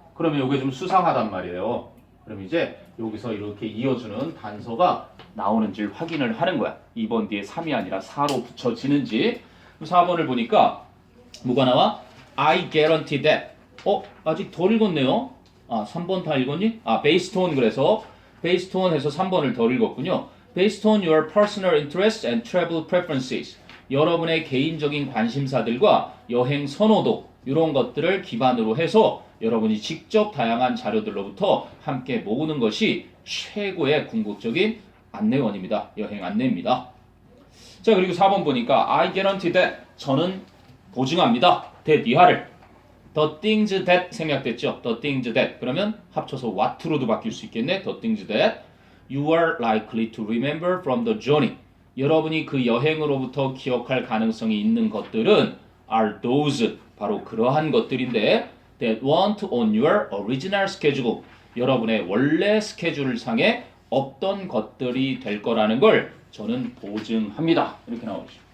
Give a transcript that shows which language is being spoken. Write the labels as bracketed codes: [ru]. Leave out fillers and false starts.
[ko] 그러면 이게 좀 수상하단 말이에요. 그럼 이제 여기서 이렇게 이어주는 단서가 나오는지 확인을 하는 거야. 2번 뒤에 3이 아니라 4로 붙여지는지. 4번을 보니까 뭐가 나와? [en] I guarantee that. [ko] 아직 덜 읽었네요. 3번 다 읽었니? based on 그래서 based on 해서 3번을 덜 읽었군요. [en] Based on your personal interests and travel preferences. [ko] 여러분의 개인적인 관심사들과 여행 선호도 이런 것들을 기반으로 해서 여러분이 직접 다양한 자료들로부터 함께 모으는 것이 최고의 궁극적인 안내원입니다. 여행 안내입니다. 자, 그리고 4번 보니까 [en] I guarantee that. [ko] 저는 보증합니다. that 이하를. [en] The things that [ko] 생략됐죠. [en] The things that. [ko] 그러면 합쳐서 what로도 바뀔 수 있겠네. [en] The things that you are likely to remember from the journey. [ko] 여러분이 그 여행으로부터 기억할 가능성이 있는 것들은 [en] are those. [ko] 바로 그러한 것들인데 [en] that weren't on your original schedule. [ko] 여러분의 원래 스케줄 상에 없던 것들이 될 거라는 걸 저는 보증합니다. 이렇게 나오죠.